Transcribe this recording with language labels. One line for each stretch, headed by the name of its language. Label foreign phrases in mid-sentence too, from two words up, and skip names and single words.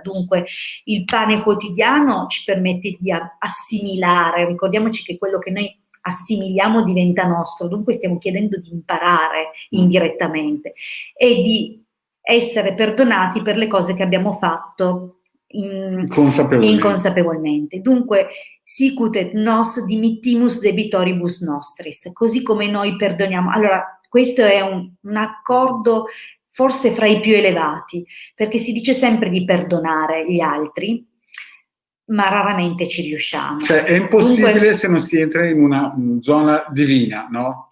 Italian: Dunque il pane quotidiano ci permette di assimilare, ricordiamoci che quello che noi assimiliamo diventa nostro, dunque stiamo chiedendo di imparare indirettamente e di essere perdonati per le cose che abbiamo fatto inconsapevolmente. Dunque,
Latin: sicut et nos dimittimus debitoribus nostris,
Italian: così come noi perdoniamo. Allora, questo è un accordo forse fra i più elevati, perché si dice sempre di perdonare gli altri, ma raramente ci riusciamo. Cioè è impossibile dunque, se non si entra in una zona divina, no?